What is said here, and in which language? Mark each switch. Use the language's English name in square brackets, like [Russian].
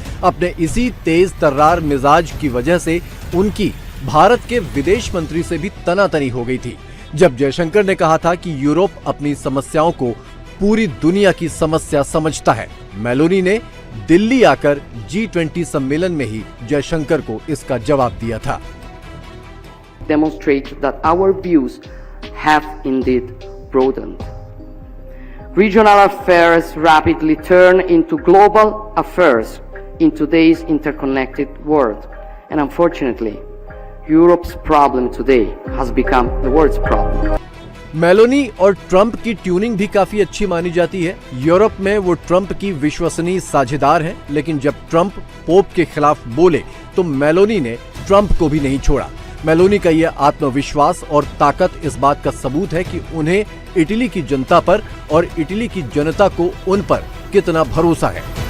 [Hindi] अपने इसी तेज तर्रार मिजाज की वजह से उनकी भारत के विदेश मंत्री से भी तनातनी हो गई थी। जब जयशंकर ने कहा था कि यूरोप अपनी समस्याओं को पूरी दुनिया की समस्या समझता है, मेलोनी ने दिल्ली आकर G20 सम्मेलन में ही जयशंकर को इसका जवाब दिया था। [English] Demonstrate that our views have indeed broadened. Regional affairs rapidly turn into global affairs in today's interconnected world, and unfortunately, Europe's problem today has become the world's problem. [Hindi] Meloni और ट्रंप की tuning भी काफी अच्छी मानी जाती है। Europe में वो ट्रंप की विश्वसनीय साझेदार हैं, लेकिन जब ट्रंप पोप के खिलाफ बोले तो मेलोनी ने ट्रंप को भी नहीं छोड़ा। मेलोनी का यह आत्मविश्वास और ताकत इस बात का सबूत है कि उन्हें इटली की जनता पर और इटली की जनता को उन पर कितना भरोसा है।